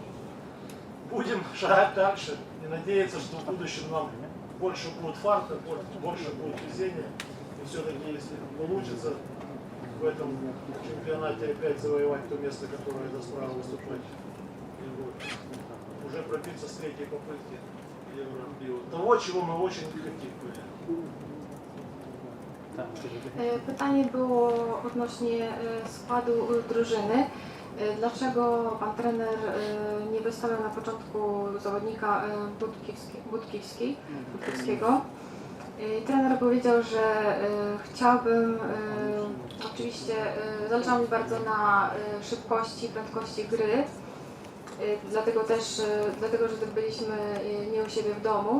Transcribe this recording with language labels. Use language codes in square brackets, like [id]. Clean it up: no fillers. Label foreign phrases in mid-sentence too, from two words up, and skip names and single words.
[ru] Будем шагать дальше и надеяться, что в будущем нам больше будет фарта, больше будет везения. И все-таки, если получится в этом чемпионате опять завоевать то место, которое даст право выступать в Европе, уже пробиться с 3-й попытки в Евро. Того, чего мы очень хотим. [pl] Pytanie było odnośnie składu drużyny. Dlaczego pan trener nie wystawiał na początku zawodnika Budkiewskiego? Trener powiedział, że chciałbym, oczywiście zależało mi bardzo na szybkości, prędkości gry, dlatego że byliśmy nie u siebie w domu.